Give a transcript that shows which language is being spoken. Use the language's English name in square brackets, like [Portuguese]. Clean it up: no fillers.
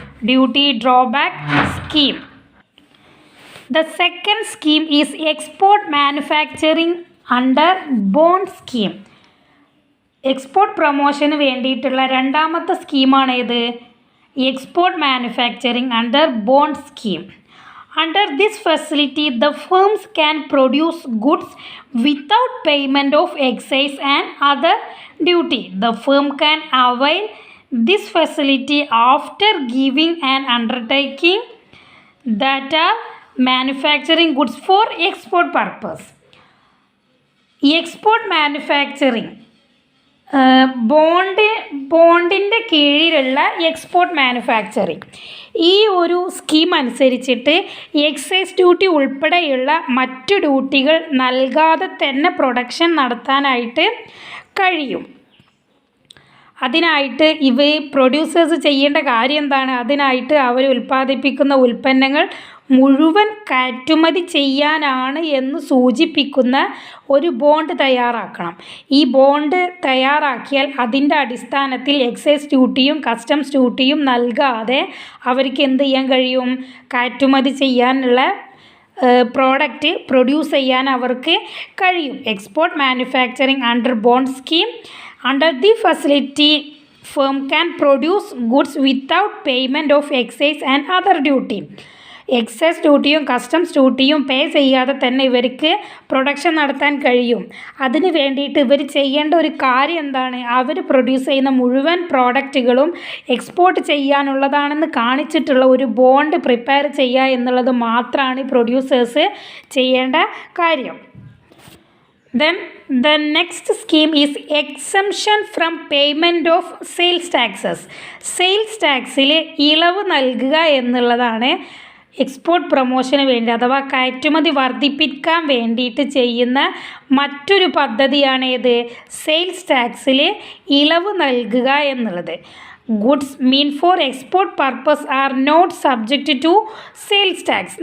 [English] Duty drawback scheme. The second scheme is export manufacturing under bond scheme. [Malayalam] Export പ്രൊമോഷന് വേണ്ടിയിട്ടുള്ള രണ്ടാമത്തെ സ്കീമാണ് ഏത്? [English] Export manufacturing under bond scheme. Under this facility, the firms can produce goods without payment of excise and other duty. The firm can avail this facility after giving an undertaking that are manufacturing goods for export purpose. Export manufacturing bond [Malayalam] പോണ്ടിൻ്റെ കീഴിലുള്ള export manufacturing. ഈ ഒരു scheme അനുസരിച്ചിട്ട് excise duty ഉൾപ്പെടെയുള്ള മറ്റു ഡ്യൂട്ടികൾ നൽകാതെ തന്നെ production നടത്താനായിട്ട് കഴിയും. അതിനായിട്ട് പ്രൊഡ്യൂസേഴ്സ് ചെയ്യേണ്ട കാര്യം എന്താണ്? അതിനായിട്ട് അവർ ഉൽപ്പാദിപ്പിക്കുന്ന ഉൽപ്പന്നങ്ങൾ മുഴുവൻ കയറ്റുമതി ചെയ്യാനാണ് എന്ന് സൂചിപ്പിക്കുന്ന ഒരു ബോണ്ട് തയ്യാറാക്കണം. ഈ ബോണ്ട് തയ്യാറാക്കിയാൽ അതിൻ്റെ അടിസ്ഥാനത്തിൽ എക്സൈസ് ഡ്യൂട്ടിയും കസ്റ്റംസ് ഡ്യൂട്ടിയും നൽകാതെ അവർക്ക് എന്ത് ചെയ്യാൻ കഴിയും? കയറ്റുമതി ചെയ്യാനുള്ള പ്രോഡക്റ്റ് പ്രൊഡ്യൂസ് ചെയ്യാൻ അവർക്ക് കഴിയും. [English] Export manufacturing under bond scheme. Under the facility, firm can produce goods without payment of excise and other duty. [Malayalam] Excise ഡ്യൂട്ടിയും customs ഡ്യൂട്ടിയും പേ ചെയ്യാതെ തന്നെ ഇവർക്ക് പ്രൊഡക്ഷൻ നടത്താൻ കഴിയും. അതിന് വേണ്ടിയിട്ട് ഇവർ ചെയ്യേണ്ട ഒരു കാര്യം എന്താണ്? അവർ പ്രൊഡ്യൂസ് ചെയ്യുന്ന മുഴുവൻ പ്രോഡക്റ്റുകളും എക്സ്പോർട്ട് ചെയ്യാനുള്ളതാണെന്ന് കാണിച്ചിട്ടുള്ള ഒരു ബോണ്ട് പ്രിപ്പയർ ചെയ്യുക എന്നുള്ളത് മാത്രമാണ് പ്രൊഡ്യൂസേഴ്സ് ചെയ്യേണ്ട കാര്യം. [English] Then the next scheme is exemption from payment of sales taxes. [Malayalam] Sales ടാക്സിൽ ഇളവ് നൽകുക എന്നുള്ളതാണ് എക്സ്പോർട്ട് പ്രൊമോഷന് വേണ്ടി അഥവാ കയറ്റുമതി വർദ്ധിപ്പിക്കാൻ വേണ്ടിയിട്ട് ചെയ്യുന്ന മറ്റൊരു പദ്ധതിയാണ് ഏത്? സെയിൽസ് ടാക്സിൽ ഇളവ് നൽകുക എന്നുള്ളത്. [English] Goods mean for export purpose are not subject to sales tax.